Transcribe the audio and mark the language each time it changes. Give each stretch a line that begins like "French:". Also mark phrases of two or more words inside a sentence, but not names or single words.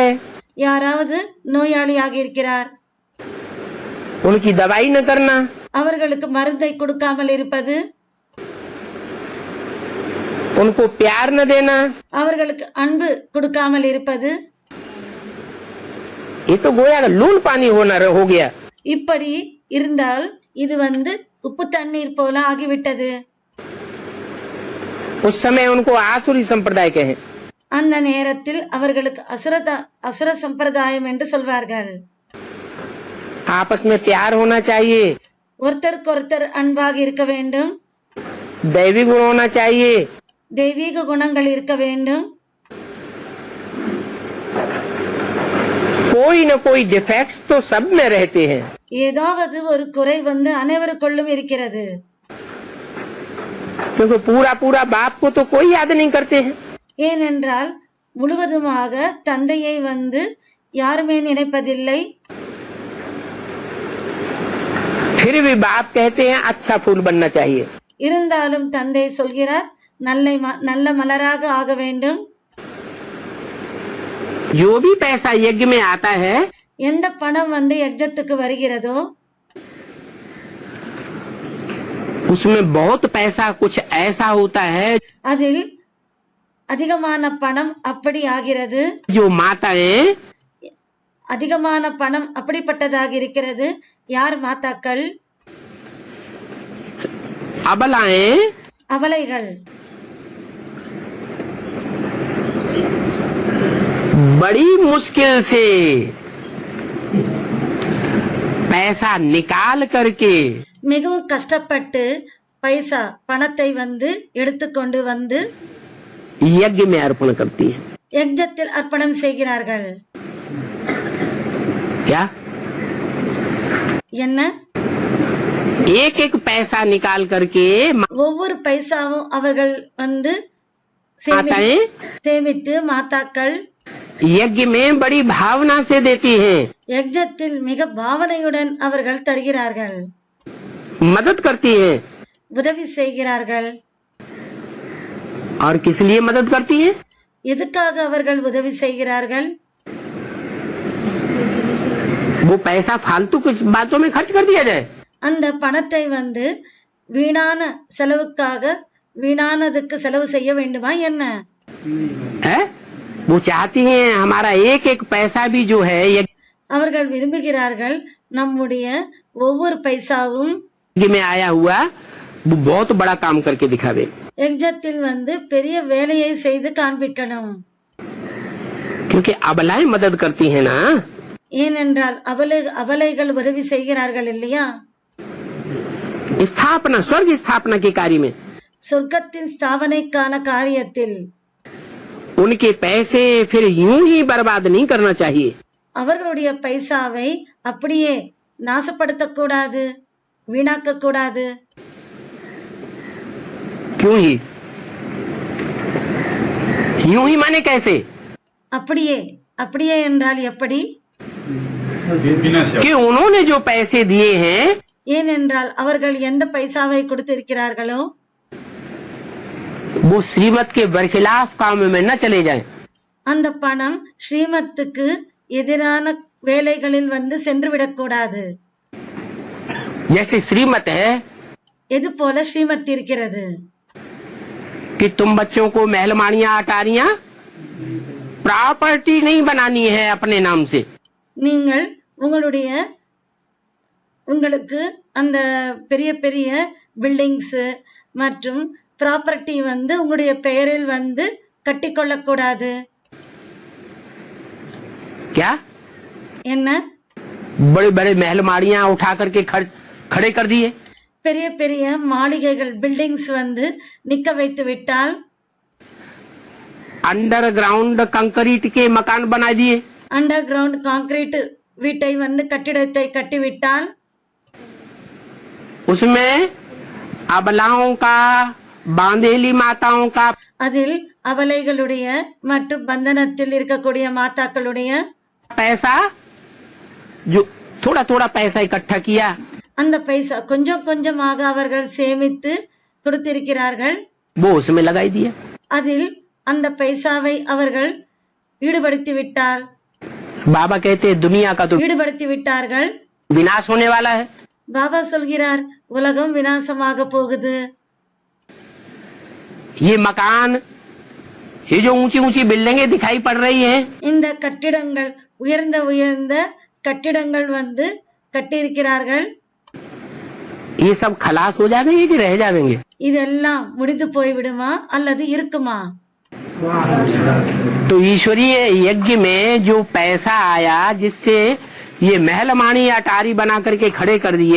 Tamil: யாராவது நோயாளியாக இருக்கிறார்,
Hindi: उनकी दवाई न करना,
Tamil: அவர்களுக்கு மருந்தை கொடுக்காமல் இருப்பது,
Hindi: उनको प्यार न देना,
Tamil: அவர்களுக்கு அன்பு கொடுக்காமல் இருப்பது,
Hindi: ये तो गोया का लून पानी हो गया।
Tamil: இப்படி இருந்தால் இது வந்து உப்பு தண்ணீர் போல ஆகிவிட்டது.
Hindi: उस समय उनको आसुरी संप्रदाय कहे.
Tamil: அந்த நேரத்தில் அவர்களுக்கு அசுர சம்பிரதாயம் என்று சொல்வார்கள்.
Hindi: आपस में प्यार होना चाहिए,
Tamil: ஒருத்தருக்கொருத்தர் அன்பாக இருக்க வேண்டும்,
Hindi: दैवी गुण होना चाहिए,
Tamil: தெய்வீக குணங்கள் இருக்க வேண்டும்.
Hindi: कोई न कोई डिफेक्ट्स तो सब में रहते हैं.
Tamil: ஏதாவது ஒரு குறை வந்து அனைவருக்குள்ளும் இருக்கிறது.
Hindi: क्योंकि पूरा पूरा बाप को तो कोई याद नहीं करते हैं.
Tamil: ஏனென்றால் முழுவதுமாக தந்தையை வந்து யாருமே நினைப்பதில்லை.
Hindi: फिर भी बाप कहते हैं अच्छा फूल बनना चाहिए.
Tamil: இருந்தாலும் தந்தை சொல்கிறார் நல்ல மலராக ஆக வேண்டும்.
Hindi: जो भी पैसा यज्ञ में आता है,
Tamil: எந்த பணம் வந்து யஜ்ஞத்துக்கு வருகிறதோ
Hindi: उसमें बहुत पैसा कुछ ऐसा होता है
Tamil: அதில் அதிகமான பணம் அப்படி ஆகிறது.
Hindi: जो माताएं
Tamil: அதிகமான பணம் அப்படிப்பட்டதாக இருக்கிறது. யார் மாதாக்கள்?
Hindi: अबलाएं
Tamil: அபலைகள்.
Hindi: बड़ी मुश्किल से पैसा निकाल करके
Tamil: மிகவும் கஷ்டப்பட்டு பணத்தை வந்து எடுத்துக்கொண்டு வந்து
Hindi: यज्ञ में अर्पण करती है.
Tamil: யஜ்ஞத்தில் அர்ப்பணம் செய்கிறார்கள்.
Hindi: क्या?
Tamil: என்ன?
Hindi: एक एक पैसा निकाल करके
Tamil: ஒவ்வொரு பைசாவும் அவர்கள் வந்து
Hindi: माताएं
Tamil: சேமித்து மாதாக்கள்
Hindi: यज्ञ में बड़ी भावना से देती हैं,
Tamil: யஜ்ஞத்தில் மிக பாவனையுடன் அவர்கள் தருகிறார்கள்,
Hindi: मदद करती हैं.
Tamil: உதவி செய்கிறார்கள்.
Hindi: और किस लिए मदद करती हैं?
Tamil: எதுக்காக அவர்கள் உதவி செய்கிறார்கள்?
Hindi: वो पैसा फालतू कुछ बातों में खर्च कर दिया जाए.
Tamil: அந்த பணத்தை வந்து வீணான வீணானதுக்கு செலவு செய்ய வேண்டுமா என்ன?
Hindi: है? वो चाहती हैं हमारा एक एक पैसा भी जो है
Tamil: அவர்கள் விரும்புகிறார்கள் நம்முடைய ஒவ்வொரு பைசாவும்
Hindi: यज्ञ में आया हुआ वो बहुत बड़ा काम करके दिखावे.
Tamil: யஜ்ஞத்தில் வந்து பெரிய வேலையை செய்து காண்பிக்கணும்.
Hindi: क्योंकि अबलाएं मदद करती हैं ना.
Tamil: ஏனென்றால் அபலைகள் உதவி செய்கிறார்கள் இல்லையா?
Hindi: स्थापना, स्वर्ग स्थापना के कार्य में
Tamil: சொர்க்கத்தின் ஸ்தாபனைக்கான காரியத்தில்
Hindi: उनके पैसे फिर यूं ही बर्बाद नहीं करना चाहिए.
Tamil: அவர்களுடைய பைசாவை அப்படியே நாசப்படுத்தக்கூடாது, வீணாக்க கூடாது.
Hindi: क्यों ही? यूं ही माने कैसे?
Tamil: அப்படியே என்றால் எப்படி?
Hindi: कि उन्होंने जो पैसे दिए हैं
Tamil: ஏனென்றால் அவர்கள் எந்த பைசாவை கொடுத்திருக்கிறார்களோ
Hindi: वो श्रीमत के बरखिलाफ काम में न चले जाएं.
Tamil: அந்த பணம் ஸ்ரீமத்துக்கு எதிரான வேலைகளில் வந்து சென்று விடக்கூடாது.
Hindi: जैसे श्रीमत है
Tamil: எது போல ஸ்ரீமத் இருக்கிறது
Hindi: कि तुम बच्चों को महलमानियां अटारियां प्रॉपर्टी नहीं बनानी है अपने नाम से.
Tamil: நீங்கள் உங்களுக்கு அந்த பெரிய பெரிய பில்டிங்ஸ் மற்றும் ப்ராப்பர்ட்டி வந்து உங்களுடைய பெயரில் வந்து கட்டிக்கொள்ளக்கூடாது.
Hindi: क्या?
Tamil: என்ன?
Hindi: बड़े बड़े महलमानियां उठा करके खड़े कर दिए.
Tamil: பெரிய பெரிய மாளிகைகள் பில்டிங்ஸ் வந்து நிக்க வைத்து விட்டால்
English: underground concrete
Hindi: के मकान बना दिए.
English: under ground concrete
Tamil: வீட்டை வந்து கட்டிடத்தை கட்டிவிட்டால்
Hindi: उसमें अबलाओं का, बांधेली माताओं का
Tamil: அதில் அபலைகளுடைய மற்றும் பந்தனத்தில் இருக்கக்கூடிய மாதாக்களுடைய
Hindi: पैसा, जो थोड़ा थोड़ा पैसा इकट्ठा किया,
Tamil: அந்த பைசா கொஞ்சம் கொஞ்சமாக அவர்கள் சேமித்து கொடுத்திருக்கிறார்கள்,
Hindi: वो उसमें लगाई दिया.
Tamil: அதில் அந்த பைசாவை அவர்கள் ஈடுபடுத்தி விட்டால்
Hindi: बाबा कहते हैं दुनिया का तो
Tamil: ஈடுபடுத்தி விட்டார்கள்.
Hindi: विनाश होने वाला है.
Tamil: பாபா சொல்கிறார் உலகம் விநாசமாக போகுது.
Hindi: ये मकान, ये जो ऊंची ऊंची बिल्डिंगें दिखाई पड़ रही हैं,
Tamil: இந்த கட்டிடங்கள் உயர்ந்த கட்டிடங்கள் வந்து கட்டியிருக்கிறார்கள்.
Hindi: ये सब खलास हो जाएंगे कि रह जाएंगे?
Tamil: இதெல்லாம் முடிந்து போய்விடுமா அல்லது இருக்குமா?
Hindi: तो ईश्वरीय यज्ञ में जो पैसा आया जिससे ये महलमानी अटारी बना करके खड़े कर दिए,